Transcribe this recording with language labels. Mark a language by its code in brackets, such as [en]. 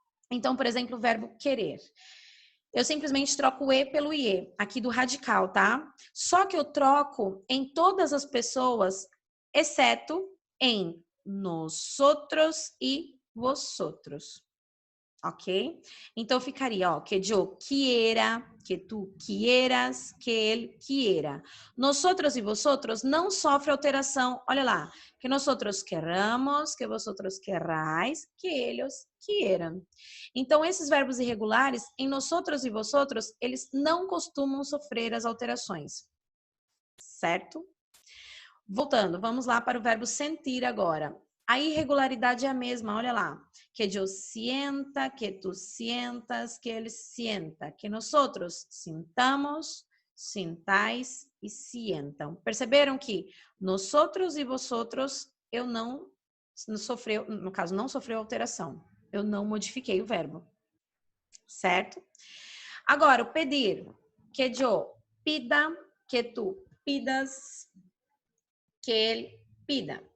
[pt] Então, por exemplo, o verbo querer. Eu simplesmente troco o E pelo IE, aqui do radical, tá? Só que eu troco em todas as pessoas, exceto em nosotros e vosotros. Ok? Então ficaria, ó, [es] que yo quiera, que tu quieras, que él quiera. [pt] Nosotros e vosotros não sofre alteração. Olha lá, [es] que nosotros querramos, que vosotros querrais, que ellos quieran. [pt] Então esses verbos irregulares, em nosotros e vosotros, eles não costumam sofrer as alterações. Certo? Voltando, vamos lá para o verbo sentir agora. A irregularidade é a mesma, olha lá. [es] Que yo sienta, que tu sientas, que él sienta. Que nosotros sintamos, sintais e sientam. [pt] Perceberam que nosotros e vosotros, eu não sofreu, no caso, não sofreu alteração. Eu não modifiquei o verbo. Certo? Agora, o pedir. [es] Que yo pida, que tu pidas, que él pida.